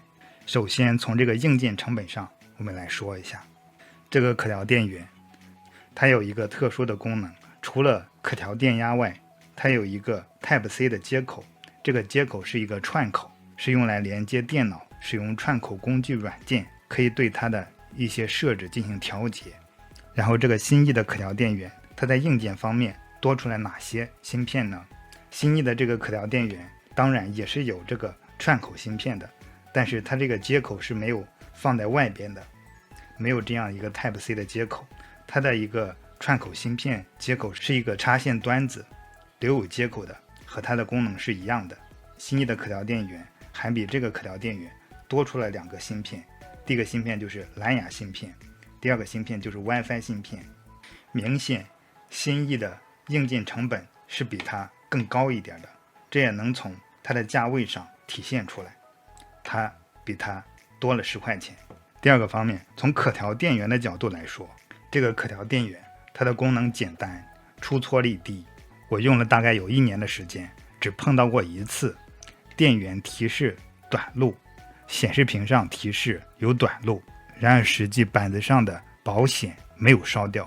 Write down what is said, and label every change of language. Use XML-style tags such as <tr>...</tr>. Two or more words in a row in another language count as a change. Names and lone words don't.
<zh>首先從这個硬件成本上我們來說一下，這個可調電源它有一個特殊的功能，除了可調電壓外，它有一個 Type-C 的接口。這個接口是一個串口，是用來連接電腦，使用串口工具軟件可以對它的一些設置進行調節。然後這個新意的可調電源它在硬件方面多出来哪些芯片呢？新意的這個可調電源當然也是有这個串口芯片的，但是它這個接口是沒有放在外邊的，沒有這樣一個 Type-C 的接口。它的一個串口芯片接口是一個插線端子，留有接口的，和它的功能是一樣的。新意的可調電源還比這個可調電源多出了2個芯片，第一個芯片就是藍牙芯片，第2個芯片就是 WiFi 芯片。明顯新意的硬件成本是比它更高一點的，這也能從它的價位上體現出來，它比它多了10 塊錢。第2個方面，從可調電源的角度來說，這個可調電源它的功能簡單，出錯率低。我用了大概有1年的時間，只碰到過1次電源提示短路，顯示屏上提示有短路，然而實際板子上的保險沒有燒掉。</zh>